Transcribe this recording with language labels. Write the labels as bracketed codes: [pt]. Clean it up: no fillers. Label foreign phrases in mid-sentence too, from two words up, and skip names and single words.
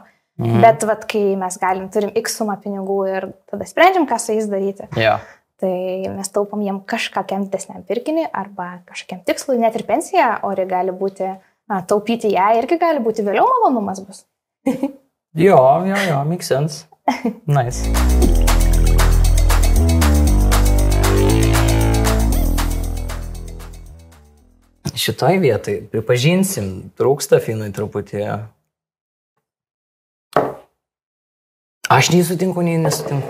[lt] Bet kai mes turim X sumą pinigų ir tada sprendžiam, ką su jais daryti, tai mes taupom jiem kažkokiam didesniam pirkiniui arba kažkokiam tikslui, net ir pensija, ori gali būti, taupyti ją irgi gali būti vėliau malonumas bus. Jo, [en] makes sense. Nice. [lt] Šitoj vietai, pripažinsim, trūksta Finui truputį. Aš nei sutinku, nei nesutinku.